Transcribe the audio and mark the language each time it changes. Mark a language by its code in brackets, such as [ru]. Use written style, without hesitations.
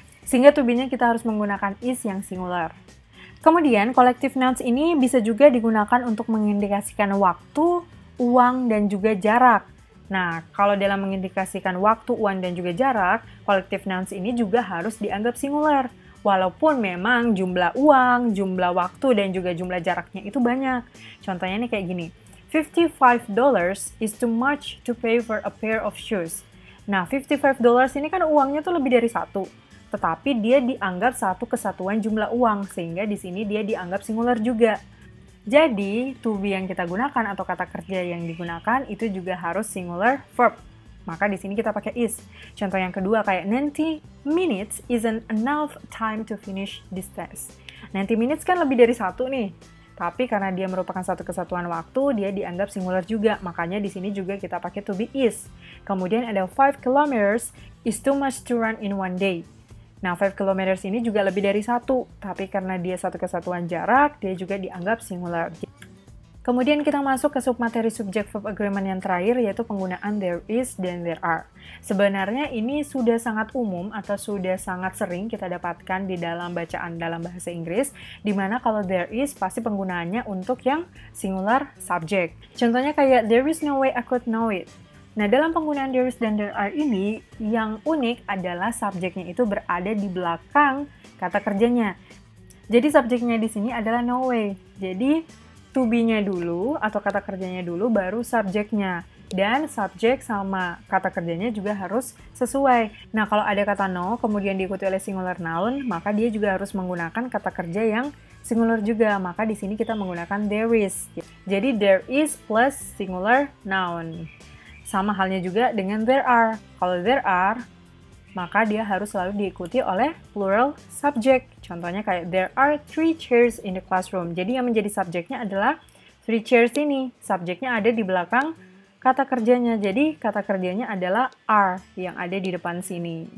[id] Sehingga to be-nya kita harus menggunakan is yang singular. Kemudian, collective nouns ini bisa juga digunakan untuk mengindikasikan waktu, uang, dan juga jarak. Nah, kalau dalam mengindikasikan waktu, uang, dan juga jarak, collective nouns ini juga harus dianggap singular. Walaupun memang jumlah uang, jumlah waktu, dan juga jumlah jaraknya itu banyak. Contohnya nih kayak gini, [en] $55 is too much to pay for a pair of shoes. [id] Nah, $55 ini kan uangnya tuh lebih dari satu. Tetapi dia dianggap satu kesatuan jumlah uang, sehingga di sini dia dianggap singular juga. Jadi, to be yang kita gunakan atau kata kerja yang digunakan itu juga harus singular verb. Maka di sini kita pakai is. Contoh yang kedua kayak [en] 90 minutes isn't enough time to finish this test. [id] 90 minutes kan lebih dari satu nih. Tapi karena dia merupakan satu kesatuan waktu, dia dianggap singular juga. Makanya di sini juga kita pakai to be is. Kemudian ada [en] 5 kilometers is too much to run in one day. [id] Nah, 5 kilometers ini juga lebih dari satu. Tapi karena dia satu kesatuan jarak, dia juga dianggap singular. Kemudian kita masuk ke submateri subject verb agreement yang terakhir, yaitu penggunaan there is dan there are. Sebenarnya ini sudah sangat umum atau sudah sangat sering kita dapatkan di dalam bacaan dalam bahasa Inggris, di mana kalau there is pasti penggunaannya untuk yang singular subject. Contohnya kayak [en] there is no way I could know it. [id] Nah, dalam penggunaan there is dan there are ini, yang unik adalah subjeknya itu berada di belakang kata kerjanya. Jadi subjeknya di sini adalah no way. Jadi to be-nya dulu atau kata kerjanya dulu baru subjeknya. Dan subjek sama kata kerjanya juga harus sesuai. Nah, kalau ada kata no, kemudian diikuti oleh singular noun, maka dia juga harus menggunakan kata kerja yang singular juga. Maka di sini kita menggunakan there is. Jadi there is plus singular noun. Sama halnya juga dengan there are. Kalau there are, maka dia harus selalu diikuti oleh plural subject. Contohnya kayak [en] there are 3 chairs in the classroom. [id] Jadi yang menjadi subjeknya adalah 3 chairs ini. Subjeknya ada di belakang kata kerjanya. Jadi kata kerjanya adalah are yang ada di depan sini.